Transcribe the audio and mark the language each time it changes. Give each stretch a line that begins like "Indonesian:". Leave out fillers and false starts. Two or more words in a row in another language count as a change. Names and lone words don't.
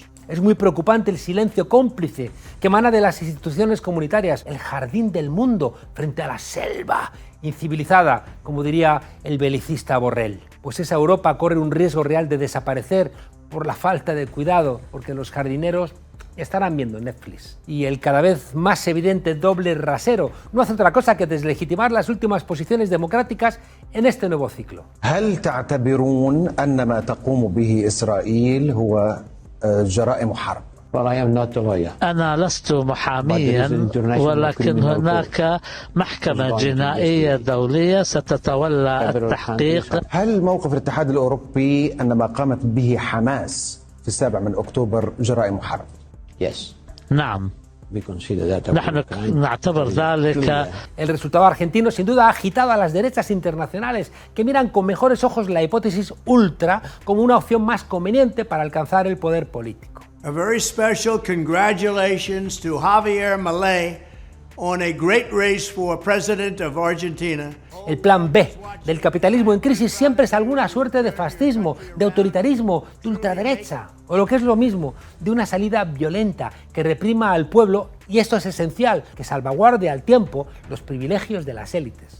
Spanish: Es muy preocupante el silencio cómplice que emana de las instituciones comunitarias, el jardín del mundo frente a la selva incivilizada, como diría el belicista Borrell. Pues esa Europa corre un riesgo real de desaparecer por la falta de cuidado, porque los jardineros estarán viendo Netflix. Y el cada vez más evidente doble rasero no hace otra cosa que deslegitimar las últimas posiciones democráticas en este nuevo ciclo.
Arabic: هل تعتبرون أن ما تقوم به إسرائيل هو جرائم حرب؟ أنا لست محاميا ولكن هناك محكمة جنائية دولية ستتولى التحقيق. هل موقف الاتحاد الأوروبي أن ما قامت به حماس في 7 أكتوبر جرائم حرب؟ نعم. نحن نعتبر ذلك.
Spanish: El resultado argentino sin duda ha agitado a las derechas internacionales que miran con mejores ojos la hipótesis ultra como una opción más conveniente para alcanzar el poder político.
English: A very special congratulations to Javier Milei on a great race for president of Argentina.
Spanish: El plan B del capitalismo en crisis siempre es alguna suerte de fascismo, de autoritarismo, de ultraderecha, o lo que es lo mismo, de una salida violenta que reprima al pueblo, y esto es esencial, que salvaguarde al tiempo los privilegios de las élites.